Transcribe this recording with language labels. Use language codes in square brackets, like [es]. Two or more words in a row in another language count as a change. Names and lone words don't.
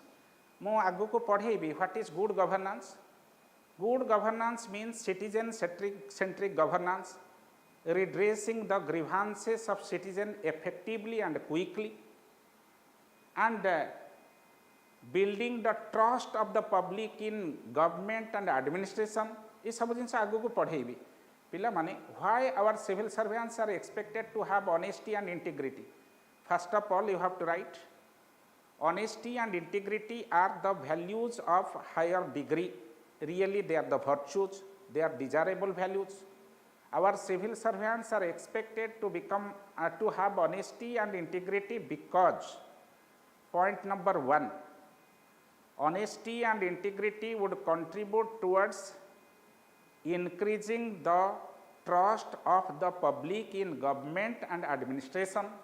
[or] ମୁଁ ଆଗକୁ ପଢ଼େଇବି [en] what is good governance. Good governance means citizen centric governance, redressing the grievances of citizens effectively and quickly, and building the trust of the public in government and administration. This [or] ସବୁ ଜିନିଷ ଆଗୁ ପଢ଼େଇବି ପିଲା ମାନେ [en] why our civil servants are expected to have honesty and integrity. First of all, you have to write honesty and integrity are the values of higher degree. Really, they are the virtues, they are desirable values. Our civil servants are expected to become to have honesty and integrity because point number 1, honesty and integrity would contribute towards increasing the trust of the public in government and administration.